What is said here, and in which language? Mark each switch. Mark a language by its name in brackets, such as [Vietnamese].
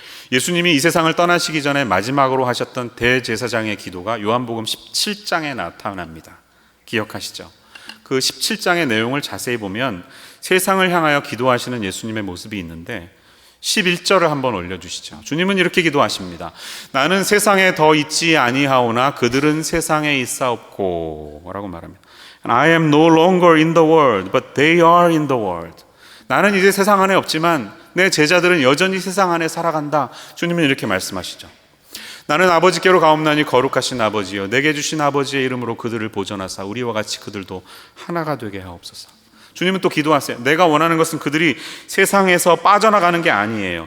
[Korean] 예수님이 이 세상을 떠나시기 전에 마지막으로 하셨던 대제사장의 기도가 요한복음 17장에 나타납니다. 기억하시죠? 그 17장의 내용을 자세히 보면 세상을 향하여 기도하시는 예수님의 모습이 있는데 11절을 한번 올려주시죠. 주님은 이렇게 기도하십니다. 나는 세상에 더 있지 아니하오나 그들은 세상에 있사옵고 라고 말합니다. [English] I am no longer in the world, but they are in the world. [Korean] 나는 이제 세상 안에 없지만 내 제자들은 여전히 세상 안에 살아간다. 주님은 이렇게 말씀하시죠. 나는 아버지께로 가옵나니 거룩하신 아버지여 내게 주신 아버지의 이름으로 그들을 보존하사 우리와 같이 그들도 하나가 되게 하옵소서. 주님은 또 기도하세요. 내가 원하는 것은 그들이 세상에서 빠져나가는 게 아니에요.